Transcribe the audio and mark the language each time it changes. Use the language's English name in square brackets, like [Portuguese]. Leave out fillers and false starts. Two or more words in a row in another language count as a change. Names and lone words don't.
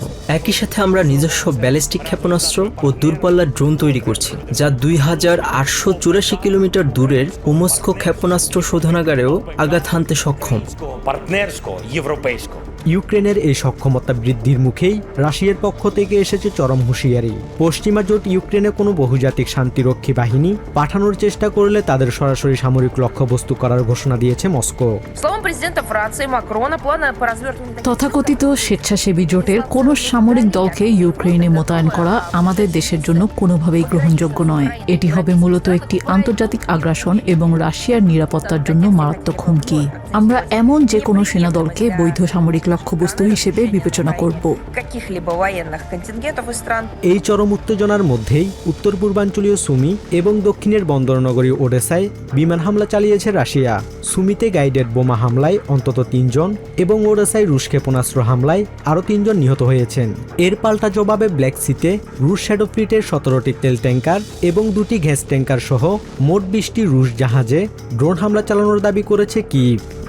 [Bangla] একই সাথে আমরা নিজস্ব ব্যালিস্টিক ক্ষেপণাস্ত্র ও দূরপাল্লার ড্রোন তৈরি করছি যা 2884 কিলোমিটার দূরের উমস্কো ক্ষেপণাস্ত্র শোধনাগারেও আঘাত হানতে সক্ষম। ইউক্রেনের এই সক্ষমতা বৃদ্ধির মুখেই রাশিয়ার পক্ষ থেকে এসেছে চরম হুঁশিয়ারি। পশ্চিমা জোট ইউক্রেনে কোনো বহুজাতিক শান্তিরক্ষী বাহিনী পাঠানোর চেষ্টা করলে তাদের সরাসরি সামরিক লক্ষ্যবস্তু করার ঘোষণা দিয়েছে মস্কো। [Russian] Словом президента Франции Макрона, планы по развертыванию... [Bangla] তথাকথিত স্বেচ্ছাসেবী জোটের কোনো সামরিক দলকে ইউক্রেনে মোতায়েন করা আমাদের দেশের জন্য কোনোভাবেই গ্রহণযোগ্য নয়। এটি হবে মূলত একটি আন্তর্জাতিক আগ্রাসন এবং রাশিয়ার নিরাপত্তার জন্য মারাত্মক হুমকি। আমরা এমন যে কোনো সেনা দলকে বৈধ সামরিক লক্ষ্যবস্তু হিসেবে বিবেচনা করব। [Russian] каких-либо военных контингентов из стран. [Bangla] এই চরম উত্তেজনার মধ্যেই উত্তর পূর্বাঞ্চলীয় সুমি এবং দক্ষিণের বন্দরনগরী ওডেসায় বিমান হামলা চালিয়েছে রাশিয়া। সুমিতে গাইডেড বোমা হামলায় অন্তত ৩ জন এবং ওডেসায় রুশ ক্ষেপণাস্ত্র হামলায় আরও ৩ জন নিহত হয়েছেন। এর পাল্টা জবাবে ব্ল্যাক সিতে রুশ [English] shadow fleet [Bangla] 17টি তেল ট্যাঙ্কার এবং 2টি গ্যাস ট্যাঙ্কার সহ মোট 20টি রুশ জাহাজে ড্রোন হামলা চালানোর দাবি করেছে কিয়েভ।